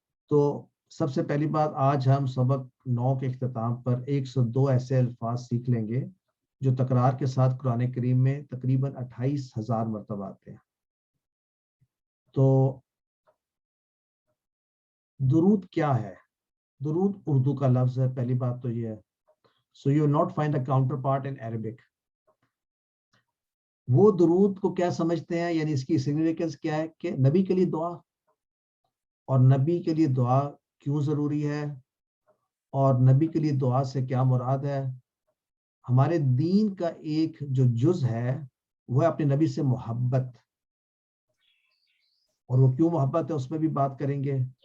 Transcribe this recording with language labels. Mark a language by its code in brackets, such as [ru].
[ur] تو سب سے پہلی بات, آج ہم سبق 9 کے اختتام پر 102 ایسے الفاظ سیکھ لیں گے جو تکرار کے ساتھ قرآن کریم میں تقریباً 28,000 مرتبہ آتے ہیں. تو درود کیا ہے؟ درود اردو کا لفظ ہے، پہلی بات تو یہ ہے. [en] So you will not find a counterpart in Arabic. [ur] وہ درود کو کیا سمجھتے ہیں، یعنی اس کی سگنیفیکنس کیا ہے کہ نبی کے لیے دعا، اور نبی کے لیے دعا کیوں ضروری ہے، اور نبی کے لیے دعا سے کیا مراد ہے. ہمارے دین کا ایک جو جز ہے وہ ہے اپنے نبی سے محبت، اور وہ کیوں محبت ہے اس میں بھی بات کریں گے.